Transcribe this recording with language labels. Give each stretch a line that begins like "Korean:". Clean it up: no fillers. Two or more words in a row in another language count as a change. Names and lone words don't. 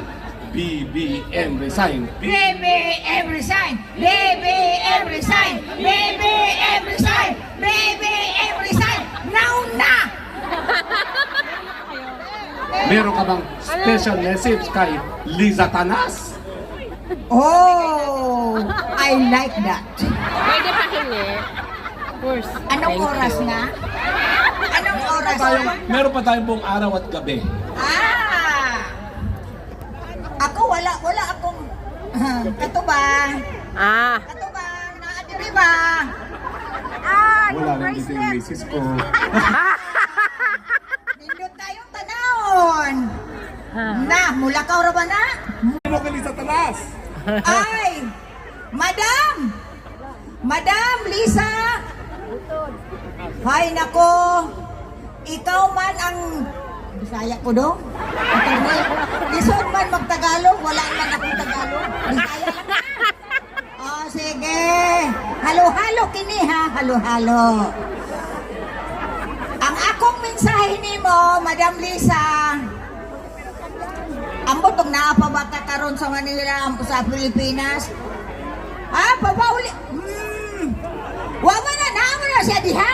English: BBM resign. BBM resign! BBM resign! BBM resign! BBM resign! Now na!
Filipino: Meron ka bang special message kay Liza Tanas?
English: Oh, I like that.
Filipino: Pwede pa hindi.
English: Of course.
Filipino: Anong
English: Thank
Filipino: oras
English: you.
Filipino: na? Anong oras na? Meron pa tayong buong araw at gabi.
Cebuano: Ako wala akong katubang. Ah. Katubang, naadiri ba?
Filipino: Wala nang dito yung misis ko.
Cebuano: Nindot tayong tanawon. Na, mula ka ra ba na?
Filipino: Ano kay Liza Tanas? Ay, Madam! Madam Lisa!
Cebuano: Hay nako, ikaw man ang Bisaya ko do. Lisod man magtagalog, wala man akong Tagalog. Bisaya lang. Oh, sige. Halo-halo kini ha, halo-halo. Ang akong mensahe nimo, Madam Lisa, ambot og naa pa ba ka karon sa Manila sa Pilipinas? Papauli. Wa man na siya diha.